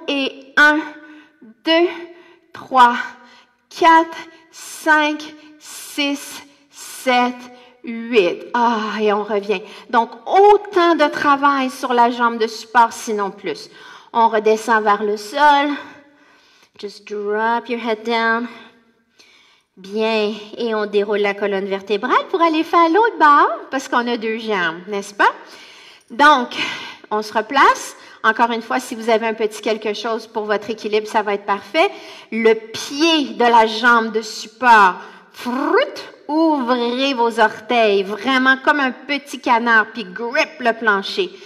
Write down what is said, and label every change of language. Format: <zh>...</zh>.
<fr>Et 1, 2, 3, 4, 5, 6, 7, 8. Ah, et on revient. Donc, autant de travail sur la jambe de support, sinon plus. On redescend vers le sol.</fr> <en>Just drop your head down.</en> <fr>Bien. Et on déroule la colonne vertébrale pour aller faire l'autre bord, parce qu'on a 2 jambes, n'est-ce pas? Donc, on se replace. Encore une fois, si vous avez un petit quelque chose pour votre équilibre, ça va être parfait. Le pied de la jambe de support, ouvrez vos orteils, vraiment comme un petit canard, puis grip le plancher.</fr>